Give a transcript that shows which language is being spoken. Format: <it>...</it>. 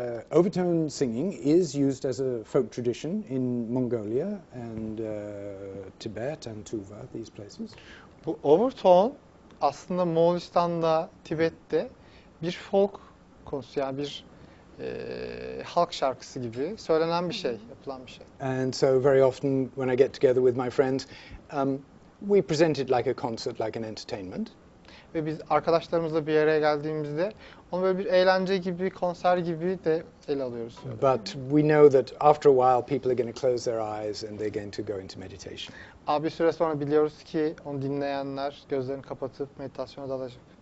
<en>Overtone singing is used as a folk tradition in Mongolia and Tibet and Tuva, these places.</en> <tr>Bu overtone aslında Moğolistan'da, Tibet'te bir folk konusu, yani bir halk şarkısı gibi söylenen bir şey, yapılan bir şey.</tr> <en>And so very often when I get together with my friends, we present it like a concert, like an entertainment.</en> <tr>Ve biz arkadaşlarımızla bir araya geldiğimizde onu böyle bir eğlence gibi, konser gibi de ele alıyoruz.</tr> <en>But we know that after a while people are going to close their eyes and they're going to go into meditation.</en> <tr>Ama bir süre sonra biliyoruz ki onu dinleyenler gözlerini kapatıp meditasyona dalacak.</tr>